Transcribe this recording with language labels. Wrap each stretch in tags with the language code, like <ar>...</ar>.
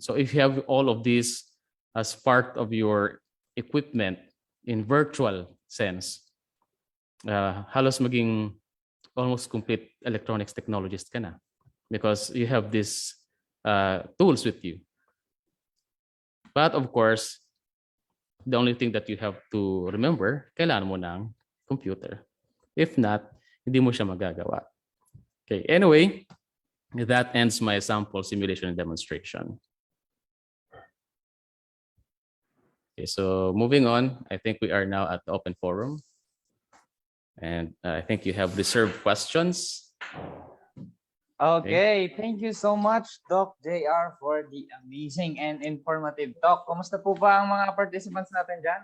<en>So if you have all of these as part of your equipment in virtual sense,</en> <tl>halos maging</tl> <en>almost complete electronics technologist ka na because you have these tools with you. But of course, the only thing that you have to remember,</en> <tl>kailangan mo ng computer.</tl> <en>If not,</en> <tl>hindi mo siya magagawa.</tl> <en>Okay, anyway, that ends my sample simulation and demonstration. Okay, so moving on, I think we are now at the open forum. And I think you have reserved questions. Okay, thank you so much, Doc JR, for the amazing and informative talk.</en> <tl>Kumusta po ba ang mga participants natin dyan?</tl>